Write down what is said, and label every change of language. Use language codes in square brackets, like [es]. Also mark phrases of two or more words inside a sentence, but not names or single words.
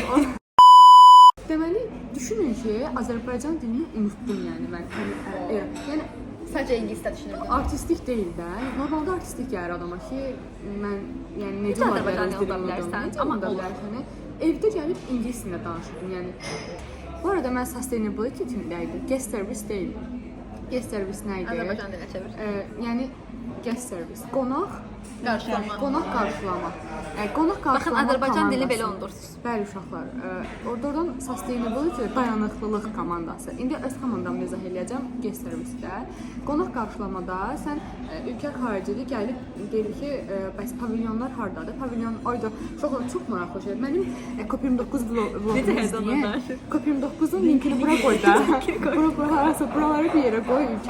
[az] Deməli, düşünün ki, Azərbaycan dilini unutdum yəni mən. Yəni Sadəcə ingilisdə düşünürdüm. artistlik deyil də. Normalda artistlik gəlir adama ki, mən yəni necə Necə ola Azərbaycan bilər dilini unuda bilərsən? Amma amma olur. bilərsən. Evdə gəlib ingilis dilində danışırdım. Yəni bu arada mən sustainability timindəydim. [en] Guest service [az] deyil. [en] Guest service [az] nə idi? Azərbaycan dilinə çevir. Yəni [en] guest service, [az] qonaq Qarşılama. qonaq qarşılama. Qonaq qarşılama. Baxın, Azərbaycan dilini komandası. belə unudursunuz. Bəli uşaqlar, oradan sustainability dayanıqlılıq komandası. İndi öz komandamı izah eləyəcəm [en] guest service- [az] də. Qonaq qarşılamada sən ölkə xaricili gəlib deyir ki, bəs pavilyonlar hardadır? Pavilyon ayda çox maraqlı şeydir. Mənim COP29 vlogumu Necə izləyin. heyecanlanır? COP29-un linkini bura qoy da. Bura harasa buraları bir yerə qoy ölkə.